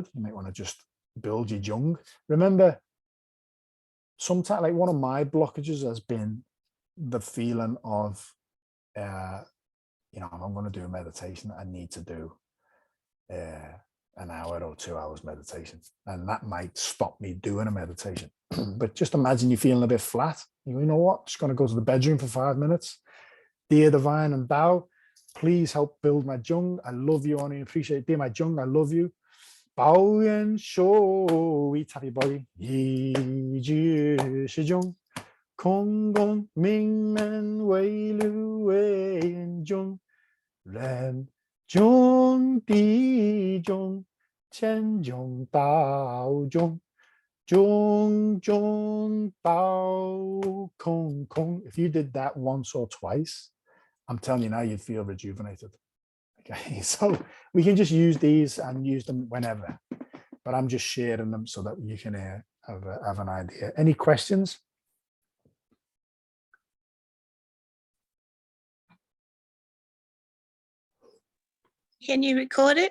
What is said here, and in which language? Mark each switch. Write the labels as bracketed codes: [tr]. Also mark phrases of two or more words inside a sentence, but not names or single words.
[en] You might want to just build your Jung. Remember, sometimes, like one of my blockages has been the feeling of, if I'm going to do a meditation, I need to do an hour or 2 hours meditation, and that might stop me doing a meditation. But just imagine you're feeling a bit flat. You know what? Just going to go to the bedroom for 5 minutes. Dear Divine and Tao, please help build my Jung. I love you, honey. Appreciate it. Dear my Jung, I love you. Bao Yan Shou, we tap your body. Yi Ji Shi Jung. Kong Gong Ming Men Wei Lu Wei Yin Jung. Ren Jung Di Jung Qian Jung Dao Jung Jung Jung Dao Kong Kong. If you did that once or twice, I'm telling you now, you'd feel rejuvenated. Okay, so we can just use these and use them whenever, but I'm just sharing them so that you can have an idea. Any questions? Can you record it?